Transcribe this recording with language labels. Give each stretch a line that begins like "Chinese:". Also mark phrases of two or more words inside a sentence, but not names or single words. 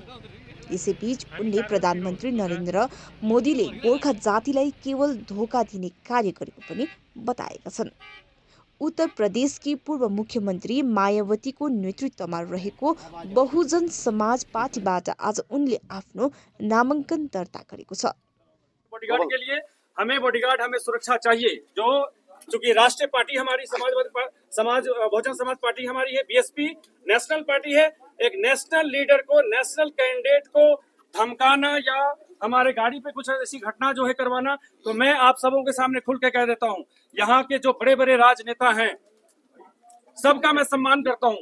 Nepali: यसैबीच उनले प्रधानमन्त्री नरेन्द्र मोदीले गोर्खा जातिलाई केवल धोका दिने कार्य गरेको पनि बताएका छन्। उत्तर प्रदेशकी पूर्व मुख्यमन्त्री मायावतीको नेतृत्वमा रहेको बहुजन समाज पार्टीबाट आज उनले आफ्नो नामाङ्कन दर्ता गरेको छ।
Hindi: बॉडीगार्ड के लिए हमें बॉडीगार्ड, हमें सुरक्षा चाहिए। जो चूंकि राष्ट्रीय पार्टी हमारी बहुजन समाज पार्टी हमारी है, बीएसपी
English: national party
Hindi: है। एक
English: national leader
Hindi: को,
English: national candidate
Hindi: को धमकाना या हमारे गाड़ी पे कुछ ऐसी घटना जो है करवाना, तो मैं आप सबों के सामने खुल के कह देता हूँ, यहाँ के जो बड़े बड़े राजनेता हैं सबका मैं सम्मान करता हूँ।